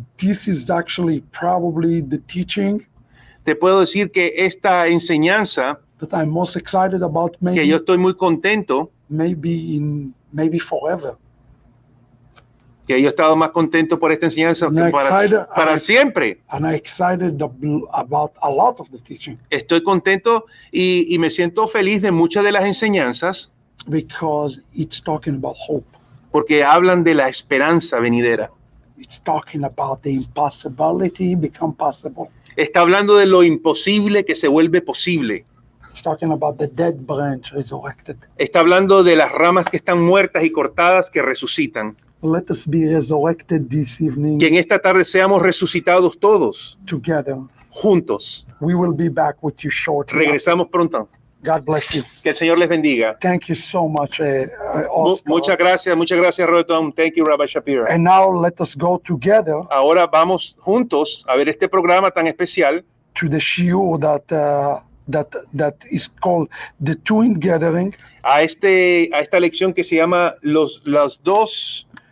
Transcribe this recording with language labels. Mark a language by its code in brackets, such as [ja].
[en] this is actually probably the teaching [es] te puedo decir que esta enseñanza, [en] that I'm most excited about, [es] que yo estoy muy contento, [en] maybe forever. [es] que yo he estado más contento por esta enseñanza [en] I'm excited, [es] para siempre. [en] And I'm excited about a lot of the teaching [es] Estoy contento y me siento feliz de muchas de las enseñanzas [en] because it's talking about hope. [es] porque hablan de la esperanza venidera. [en] It's talking about the impossibility become possible. [es] Está hablando de lo imposible que se vuelve posible. [en] It's talking about the dead branch resurrected. [es] Está hablando de las ramas que están muertas y cortadas que resucitan. [en] Let us be resurrected this evening [es] Que en esta tarde seamos resucitados todos, [en] together. [es] juntos. [en] We will be back with you shortly. [es] Regresamos pronto. [en] God bless you. [es] Que el Señor les bendiga. [en] Thank you so much, Oscar. [es] Muchas gracias, Roberto. [en] Thank you, Rabbi Shapira. And now let us go together [es] Ahora vamos juntos a ver este programa tan especial [en] to the shiur that is called the Twin Gathering, [es] a esta lección que se llama los dos